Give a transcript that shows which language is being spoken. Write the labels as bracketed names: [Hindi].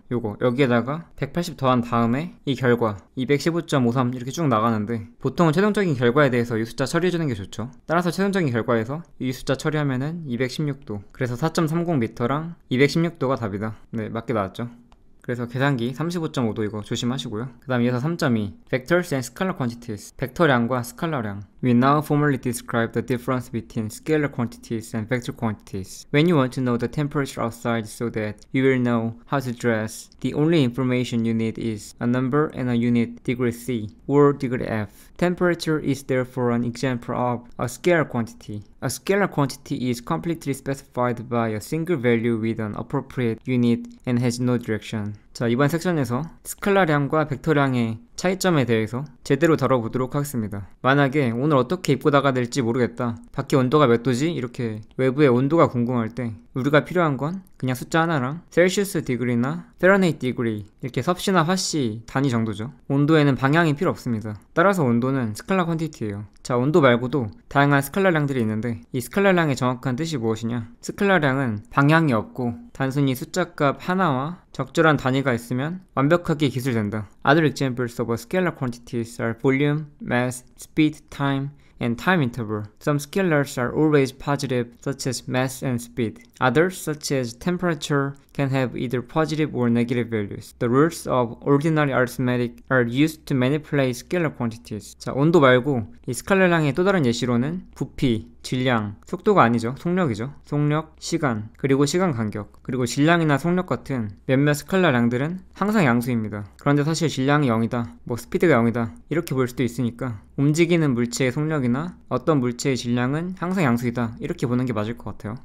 [Korean] 요거 여기에다가 180 더한 다음에 이 결과 215.53 이렇게 쭉 나가는데 보통은 최종적인 결과에 대해서 이 숫자 처리해주는 게 좋죠. 따라서 최종적인 결과에서 이 숫자 처리하면은 216도 그래서 4.30m랑 216도가 답이다. 네, 맞게 나왔죠. 그래서 계산기 35.5도 이거 조심하시고요. 그 다음 이어서 3.2 [English] Vectors and Scalar Quantities [Korean] 벡터량과 스칼라량. [English] We now formally describe the difference between scalar quantities and vector quantities. When you want to know the temperature outside so that you will know how to dress, the only information you need is a number and a unit degree C or degree F. Temperature is therefore an example of a scalar quantity. A scalar quantity is completely specified by a single value with an appropriate unit and has no direction. [Korean] 자, 이번 섹션에서 스칼라량과 벡터량의 차이점에 대해서 제대로 다뤄보도록 하겠습니다. 만약에 오늘 어떻게 입고 나가야 될지 모르겠다, 밖에 온도가 몇 도지? 이렇게 외부의 온도가 궁금할 때 우리가 필요한 건 그냥 숫자 하나랑 셀시우스 디그리나 페라네이트 디그리 이렇게 섭씨나 화씨 단위 정도죠. 온도에는 방향이 필요 없습니다. 따라서 온도는 스칼라 퀀티티예요. 자, 온도 말고도 다양한 스칼라량들이 있는데 이 스칼라량의 정확한 뜻이 무엇이냐? 스칼라량은 방향이 없고 단순히 숫자값 하나와 적절한 단위가 있으면 완벽하게 기술된다. [English] Other examples of scalar quantities are volume, mass, speed, time, and time interval. Some scalars are always positive, such as mass and speed. Others, such as temperature, can have either positive or negative values. The rules of ordinary arithmetic are used to manipulate scalar quantities. [Korean] 자, 온도 말고 이 스칼라량의 또 다른 예시로는 부피, 질량, 속도가 아니죠. 속력이죠. 속력, 시간, 그리고 시간 간격, 그리고 질량이나 속력 같은 몇몇 스칼라량들은 항상 양수입니다. 그런데 사실 질량이 0이다, 뭐 스피드가 0이다 이렇게 볼 수도 있으니까 움직이는 물체의 속력이나 어떤 물체의 질량은 항상 양수이다 이렇게 보는 게 맞을 것 같아요.